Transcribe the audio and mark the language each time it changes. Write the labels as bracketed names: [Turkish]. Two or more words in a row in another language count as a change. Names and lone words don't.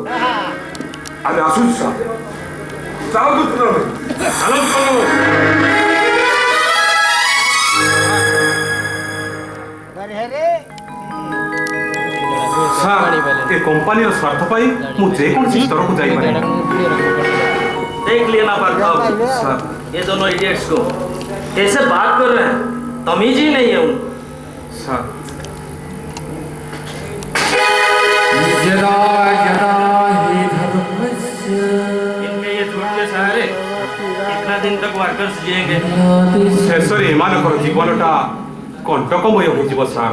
[Odia] ଆମେ ଆସୁଛୁ ସାର୍ ଚାଲନ୍ତୁ ଚାଲନ୍ତୁ। ସାର୍ ଏ କମ୍ପାନୀର ସ୍ୱାର୍ଥ ପାଇଁ ମୁଁ ଯେକୌଣସି ସ୍ତରକୁ ଯାଇପାରେ। [Hindi] देख लिया ना पार्थ सर ये दोनों इडियट्स को कैसे बात कर रहे हैं, तमीज ही नहीं है उनको। सर इनके ये झूठ के सहारे कितना दिन तक वर्कर्स जिएंगे। [Odia] ଶେଷରେ ଏମାନଙ୍କର ଜୀବନଟା କଣ୍ଟକମୟ ହୋଇଯିବ ସାର୍।